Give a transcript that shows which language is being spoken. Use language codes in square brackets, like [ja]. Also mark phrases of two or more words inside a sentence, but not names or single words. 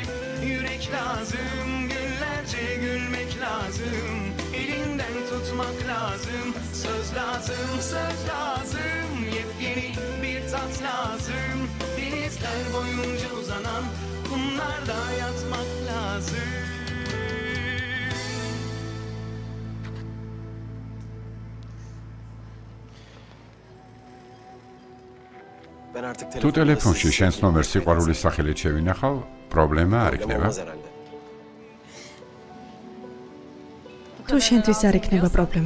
[tr] Yürek lazım, günlerce gülmek lazım. Elinden tutmak lazım, söz lazım, söz lazım. Yepyeni bir tat lazım. Denizler boyunca uzanan kumlarda yatmak lazım. [ka] თუ ტელეფონში შენს ნომერს სიყვარულის სახელით შევინახავ, პრობლემა არ იქნება. თუ შენთვის არ იქნება პრობლემა.